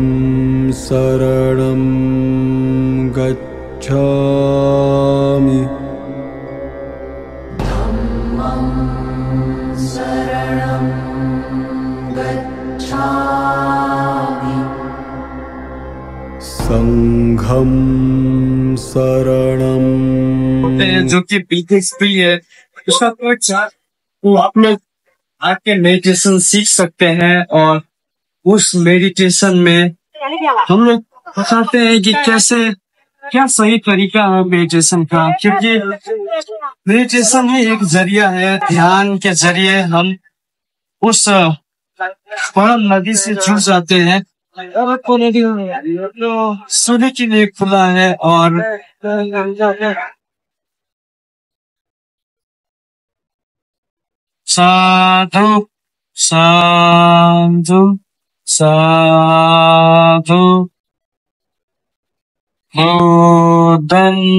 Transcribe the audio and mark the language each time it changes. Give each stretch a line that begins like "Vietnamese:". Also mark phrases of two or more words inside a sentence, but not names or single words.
Pali: शरणं गच्छामि संघं शरणं
Hindi: जो कि PTSD है उसका कोई चार्ट वो आप लोग आके मेडिटेशन सीख सकते हैं और उस मेडिटेशन में हम लोग बताते हैं कि कैसे क्या सही तरीका है मेडिटेशन का, क्योंकि मेडिटेशन ही एक जरिया है। ध्यान के जरिए हम उस परम नदी से जुड़ जाते हैं। तो सोने के लिए खुला है और
Pali: साधु साधु साधु बुद्धं